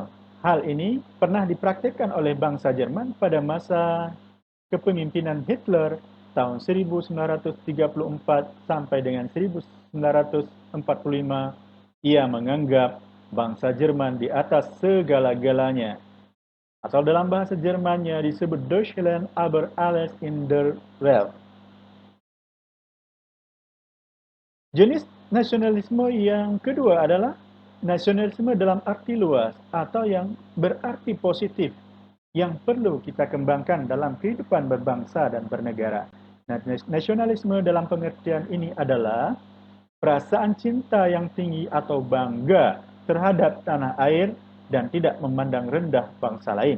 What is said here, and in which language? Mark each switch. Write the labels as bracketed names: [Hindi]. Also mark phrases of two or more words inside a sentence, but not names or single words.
[Indonesian] Hal ini pernah dipraktikkan oleh bangsa Jerman pada masa kepemimpinan Hitler tahun 1934 sampai dengan 1945. Ia menganggap bangsa Jerman di atas segala-galanya. Asal dalam bahasa Jermannya disebut [German] Deutschland über alles in der Welt. [Indonesian] Jenis nasionalisme yang kedua adalah nasionalisme dalam arti luas atau yang berarti positif yang perlu kita kembangkan dalam kehidupan berbangsa dan bernegara. Nasionalisme dalam pengertian ini adalah perasaan cinta yang tinggi atau bangga terhadap tanah air dan tidak memandang rendah bangsa lain.